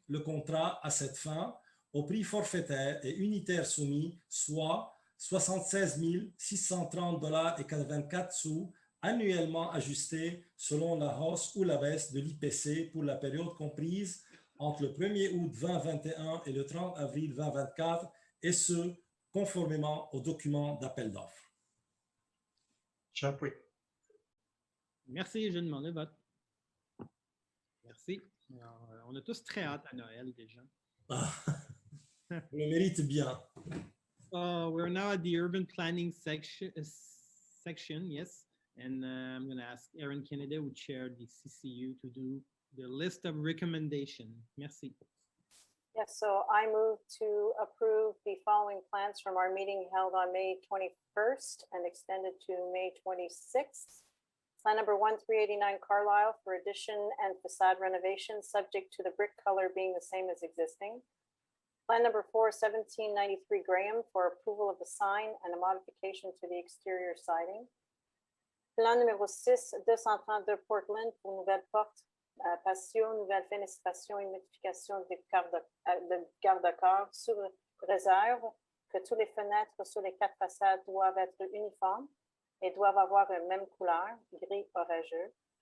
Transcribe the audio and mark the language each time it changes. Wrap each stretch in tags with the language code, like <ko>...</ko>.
<fr>le contrat à cette fin au prix forfaitaire et unitaire soumis, soit 76 630 $ et 84 sous annuellement ajusté selon la hausse ou la baisse de l'IPC pour la période comprise entre le 1er août 2021 et le 30 avril 2024, et ce, conformément au document d'appel d'offres. Chapuis. Merci, je demande le vote. Merci. Alors, on a tous très hâte à Noël déjà. Vous le méritez bien.</fr> <en>We're now at the urban planning section, yes. And I'm going to ask Erin Kennedy, who chaired the CCU, to do the list of recommendations.</en> <fr>Merci.</fr> <en>Yes, so I move to approve the following plans from our meeting held on May 21st and extended to May 26th. Plan number 1389 Carlisle for addition and facade renovation, subject to the brick color being the same as existing. Plan number 4, 1793 Graham for approval of the sign and a modification to the exterior siding.</en> <fr>Plan numéro 6, 232 Portland pour nouvelle porte, patio, nouvelle fenestration et modification de garde-corps sous réserve que toutes les fenêtres sur les 4 façades doivent être uniformes et doivent avoir la même couleur, gris orageux.</fr>